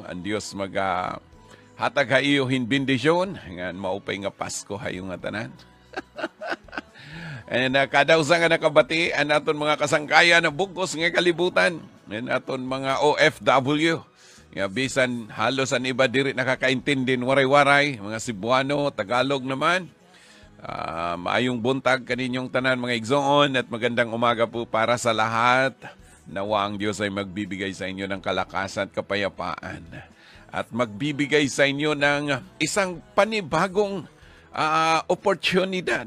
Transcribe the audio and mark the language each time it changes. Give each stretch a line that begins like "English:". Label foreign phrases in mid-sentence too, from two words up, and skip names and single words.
Waray: Ang Dios hatag ha iyo hin bendisyon nga maupay nga Pasko hayo nga tanan. And kada usa nga nakabati ang aton mga kasangkayan na bugos nga kalibutan. And aton mga OFW. Nga bisan halos ang iba diri nakakaintindi waray-waray, mga Cebuano, Tagalog naman.
Cebuano: Maayong buntag kaninyong tanan mga igsoon
Filipino: at magandang umaga po para sa lahat. Nawa ang Diyos ay magbibigay sa inyo ng kalakasan at kapayapaan. At magbibigay sa inyo ng isang panibagong oportunidad.